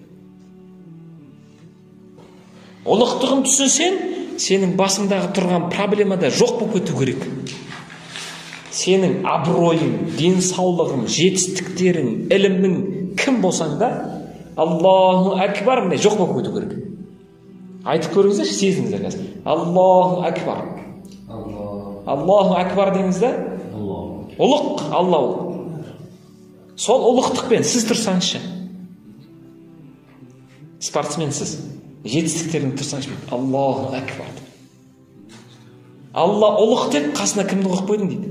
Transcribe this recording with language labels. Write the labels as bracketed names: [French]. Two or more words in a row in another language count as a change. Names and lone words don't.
[Kazakh] Ұлықтығын түсінсең, сенің басыңдағы тұрған проблемада жоқ болып кету керек. Сенің абыройың, денсаулығың, жетістіктерің, ілімің кім болсаң да [Arabic] الله أكبر [Kazakh] міне жоқ болып кету керек. Айтып көріңіздерші, сезіңіздер қазір. [Arabic] الله أكبر. الله أكبر деңіз да? [Kazakh] Ұлық, Алла ұлық. Сол ұлықтықпен сіз тұрсаңызшы. Спортсменсіз. Жетістіктерін тұрсаңызшы. [Arabic] الله أكبر. [Kazakh] Алла ұлық деп қасына кімді қойып қойдың дейді?